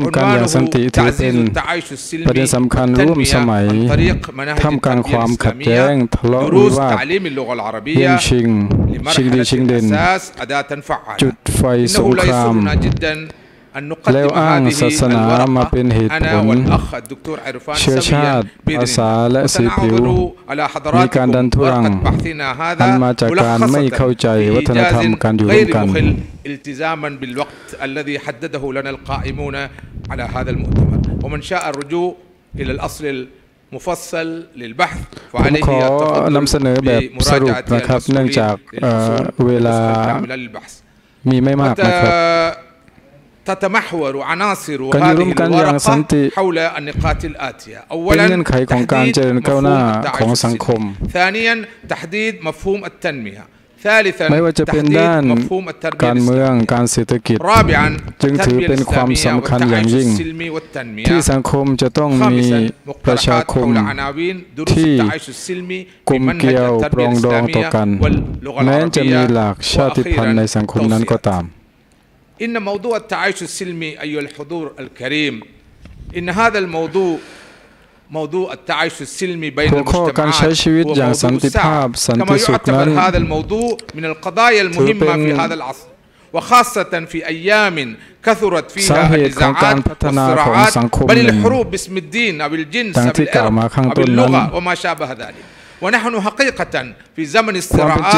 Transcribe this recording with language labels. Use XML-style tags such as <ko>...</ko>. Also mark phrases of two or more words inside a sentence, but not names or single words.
<th>กันอย่างสันติถือเป็นประเด็นสำคัญร่วมสมัยท่ามกลางความขัดแย้งทะเลาะวิวาทแย่งชิงดีชิงเด่นจุดไฟสงครามแล้วอ้างศาสนามาเป็นเหตุผลเชื้อชาติภาษาและสีผิวมีการดันทุรังอันมาจากการไม่เข้าใจวัฒนธรรมการอยู่ร่วมกัน</th> <ar>التزاما بالوقت الذي حدده لنا القائمون على هذا المؤتمر ومن شاء الرجوع إلى الأصل المفصل للبحث فعليه التقدم بمراجعة الأصول للبحث</ar> <th>มีไม่มากนะครับ</th> <ar>تتمحور عناصر هذه الورقة حول النقاط الآتية أولا تحديد مفهوم التعايش ثانيا تحديد مفهوم التنمية ثالثا تحديد مفهوم التربية الإسلامية رابعا التربية الإسلامية والسلمي والتنمية</ar> <th>ที่สังคมจะต้องมีประชาคมที่กลมเกลียวปรองดองต่อกันแม้จะมีหลากชาติพันธุ์ในสังคมนั้นก็ตาม</th> <ar>إن موضوع التعايش السلمي أيها الحضور الكريم إن هذا الموضوع موضوع التعايش السلمي بين المجتمعات وموضوع كما يعتبر هذا الموضوع من القضايا المهمة في هذا العصر وخاصة في أيام كثرت فيها النزاعات والصراعات بل الحروب باسم الدين أو الجنس أو العرق أو اللغة وما شابه ذلك ونحن حقيقة في زمن الصراعات</ar>